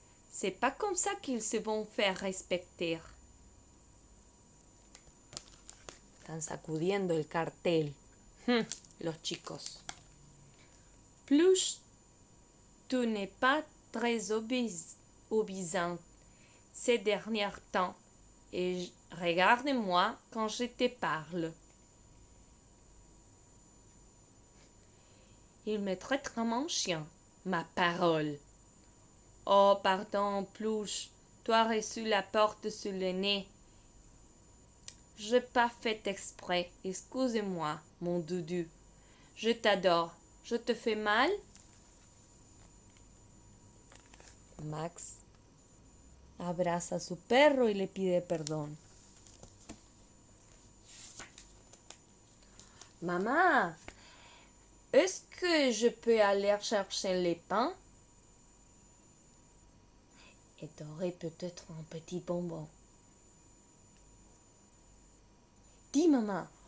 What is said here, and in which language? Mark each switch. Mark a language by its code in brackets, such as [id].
[fr] C'est pas comme ça qu'ils se vont faire respecter. [es] Están sacudiendo el cartel. Los chicos. [fr] Plus, tu n'es pas très obéissante ces derniers temps. Et regarde-moi quand je te parle. Il me traite comme un chien, ma parole. Oh, pardon, Plouche, tu as reçu la porte sur le nez. Je n'ai pas fait exprès, excuse-moi, mon doudou. Je t'adore. Je te fais mal? [es] Max abraza a su perro y le pide perdón. [fr] Maman, est-ce que je peux aller chercher les pains? Et t'aurais peut-être un petit bonbon. Dis maman,